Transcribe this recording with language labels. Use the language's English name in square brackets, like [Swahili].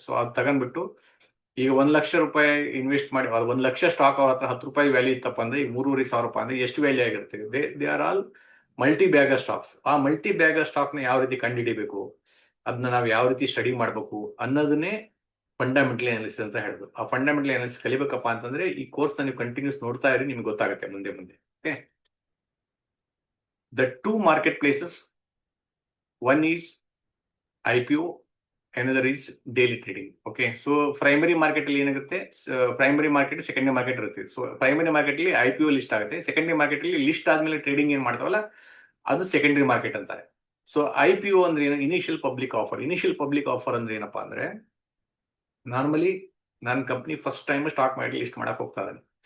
[Kannada] So ಅದು ತಗೊಂಡ್ಬಿಟ್ಟು ಈಗ 1 ಲಕ್ಷ ರೂಪಾಯಿ ಇನ್ವೆಸ್ಟ್ ಮಾಡಿ, 1 ಲಕ್ಷ ಸ್ಟಾಕ್ ಅವ್ರ ಹತ್ರ 10 ರೂಪಾಯಿ ವ್ಯಾಲ್ಯೂ ಇತ್ತಪ್ಪ ಅಂದ್ರೆ ಈಗ 3,500 ರೂಪಾಯಿ ಅಂದ್ರೆ ಎಷ್ಟು ವ್ಯಾಲ್ಯೂ ಆಗಿರುತ್ತೆ? [English] They are all multibagger stocks. [Kannada] ಆ ಮಲ್ಟಿ ಬ್ಯಾಗರ್ ಸ್ಟಾಕ್ ನ ಯಾವ ರೀತಿ ಕಂಡುಹಿಡಿಬೇಕು, ಅದನ್ನ ನಾವು ಯಾವ ರೀತಿ ಸ್ಟಡಿ ಮಾಡಬೇಕು ಅನ್ನೋದನ್ನೇ ಫಂಡಮೆಂಟಲಿ ಅನಾಲಿಸಿಸ್ ಅಂತ ಹೇಳೋದು. ಆ ಫಂಡಮೆಂಟಲಿ ಅನಾಲಿಸಿಸ್ ಕಲಿಬೇಕಪ್ಪ ಅಂತಂದ್ರೆ ಈ ಕೋರ್ಸ್ ನೀವು ಕಂಟಿನ್ಯೂಸ್ ನೋಡ್ತಾ ಇರಿ, ನಿಮ್ಗೆ ಗೊತ್ತಾಗುತ್ತೆ ಮುಂದೆ ಮುಂದೆ. [English] Okay, the 2 market places, one is IPO, another is daily trading. Okay, so primary market [Kannada] ಅಲ್ಲಿ ಏನಾಗುತ್ತೆ, ಪ್ರೈಮರಿ ಮಾರ್ಕೆಟ್, ಸೆಕೆಂಡರಿ ಮಾರ್ಕೆಟ್ ಇರುತ್ತೆ. ಸೊ ಪ್ರೈಮರಿ ಮಾರ್ಕೆಟ್ ಅಲ್ಲಿ IPO ಲಿಸ್ಟ್ ಆಗುತ್ತೆ, ಸೆಕೆಂಡರಿ ಮಾರ್ಕೆಟ್ ಅಲ್ಲಿ ಲಿಸ್ಟ್ ಆದ್ಮೇಲೆ ಟ್ರೇಡಿಂಗ್ ಏನ್ ಮಾಡ್ತಾವಲ್ಲ ಅದು ಸೆಕೆಂಡರಿ ಮಾರ್ಕೆಟ್ ಅಂತಾರೆ. ಸೊ IPO ಅಂದ್ರೆ ಏನು, initial public offer. Initial public offer ಅಂದ್ರೆ ಏನಪ್ಪಾ ಅಂದ್ರೆ, ನಾರ್ಮಲಿ ನನ್ನ company first time stock market list ಮಾಡಕ್ ಹೋಗ್ತಾ ಇದ್ದಾನೆ.